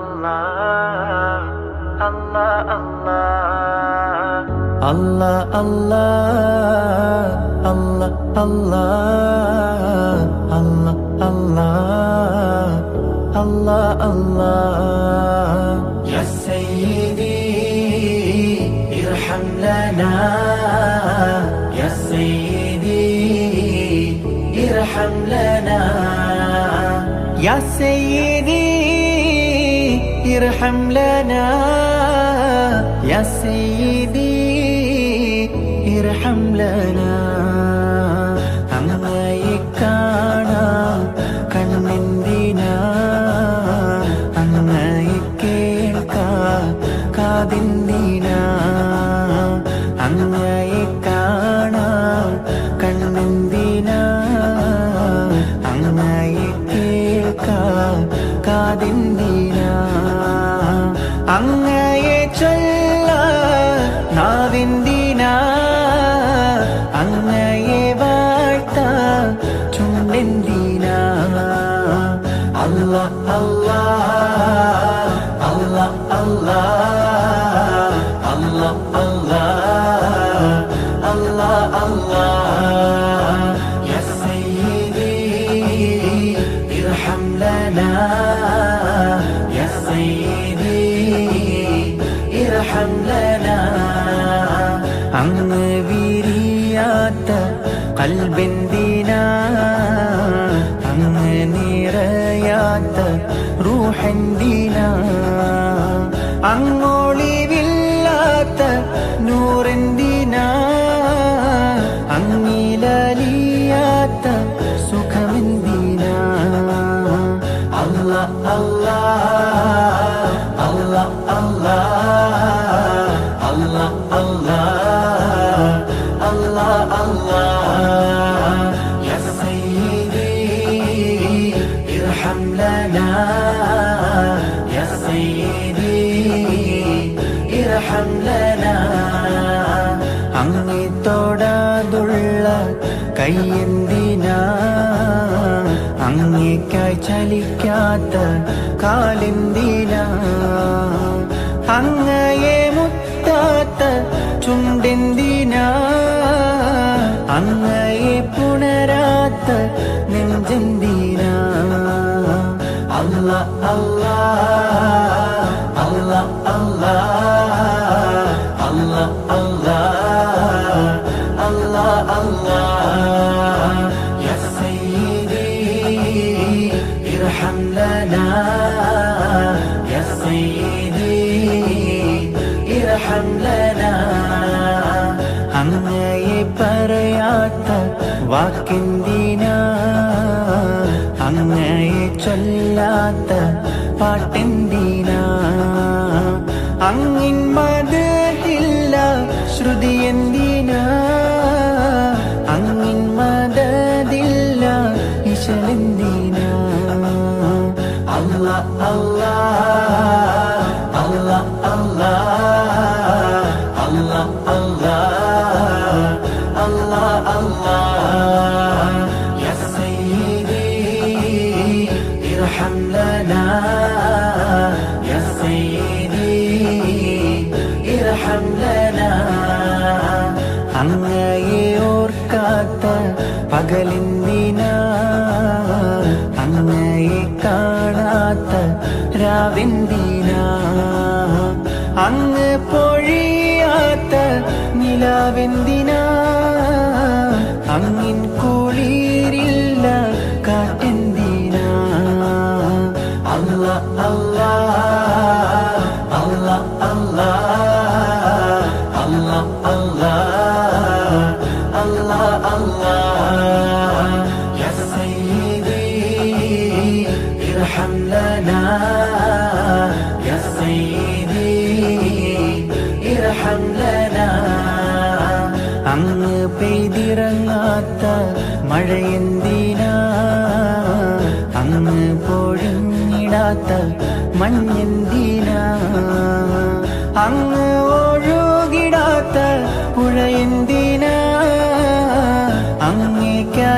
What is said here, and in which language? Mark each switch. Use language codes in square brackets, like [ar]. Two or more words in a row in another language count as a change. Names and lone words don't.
[ar] الله الله الله الله الله الله الله الله الله يا سيدي ارحم لنا يا سيدي ارحم لنا يا سيدي ارحم لنا يا سيدي ارحم لنا [ml] അങ്ങയെ കാണാൻ കണ്ണെന്തിനാ അങ്ങയെ കേൾക്കാൻ കാതെന്തിനാ അങ്ങയെ കാണാൻ കണ്ണെന്തിനാ അങ്ങയെ കേൾക്കാൻ കാതെന്തിനാ അങ്ങയെ ചൊല്ലാൻ നാവെന്തിനാ അങ്ങയെ വാഴ്ത്താൻ ചുണ്ടെന്തിനാ [ar] الله الله الله الله الله الله الله الله يا سيدي ارحم لنا يا سيدي ارحم لنا [ml] അങ്ങ് വിരിയാത്ത കൽബെന്തിനാ അങ്ങ് നിറയാത്ത റൂഹെന്തിനാ അങ്ങൊളിവില്ലാത്ത നൂറെന്തിനാ അങ്ങിലലിയാത്ത സുഖമെന്തിനാ [ar] الله الله الله الله الله الله الله الله يا سيدي ارحم لنا يا سيدي ارحم لنا [ml] അങ്ങേ തൊടാതുള്ള കൈയെന്തിനാ അങ്ങേക്കായി ചലിക്കാത്ത കാലെന്തിനാ അങ്ങയെ മുത്താത്ത ചുണ്ടെന്തിനാ അങ്ങയെ പുണരാത്ത നെഞ്ചെന്തിനാ [ar] الله الله الله الله الله الله الله الله يا سيدي ارحم لنا يا سيدي ارحم لنا [ml] അങ്ങയെ പറയാത്ത വാക്കെന്തിനാ അങ്ങയെ ചൊല്ലാത്ത പാട്ടെന്തിനാ അങ്ങിൻ മദഹില്ല ശ്രുതി എന്തിനാ അങ്ങിൻ മദദില്ല ഇശലെന്തിനാ [ar] الله الله الله الله الله الله الله الله يا سيدي ارحم لنا يا سيدي ارحم لنا [ml] അങ്ങയെ ഓർക്കാത്ത പകലെന്തിനാ അങ്ങയെ കാണാത്ത രാവെന്തിനാ അങ്ങ് പൊഴിയാത്ത നിലാവെന്തിനാ അങ്ങിൻ കുളിരില്ല കാറ്റെന്തിനാ [ar] الله الله الله الله الله الله الله الله يا سيدي ارحم لنا يا سيدي ارحم لنا [ml] അങ്ങ് പെയ്തിറങ്ങാത്ത മഴയെന്തിനാ അങ്ങ് പൊഴിഞ്ഞിടാത്ത മഞ്ഞെന്തിനാ അങ്ങ് ഒഴുകിടാത്ത പുഴയെന്തിനാ അങ്ങേ